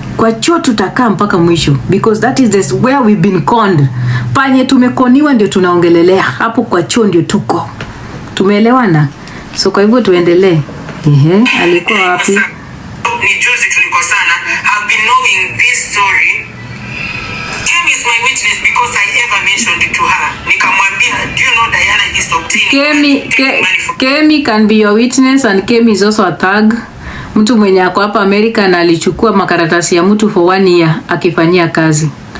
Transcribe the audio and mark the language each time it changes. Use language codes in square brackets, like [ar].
[sw] Kwa choo tutakaa mpaka mwisho [en] because that is where we've been conned. [sw] Panye tumekoniwa ndio tunaongelelea. Hapo kwa choo ndio tuko. Tumeelewana? So kwa hivyo tuendelee. Alikuwa wapi? ni juzi tulikosana, [en] have been knowing this story. Kim is my witness because I ever mentioned it to her. Nikamwambia, do you know Diana is obtaining Kemi can be your witness, and Kemi is also a thug. [sw] Mtu mwenye ako hapa America na alichukua makaratasi ya mtu [en] for 1 year [sw] akifanyia kazi.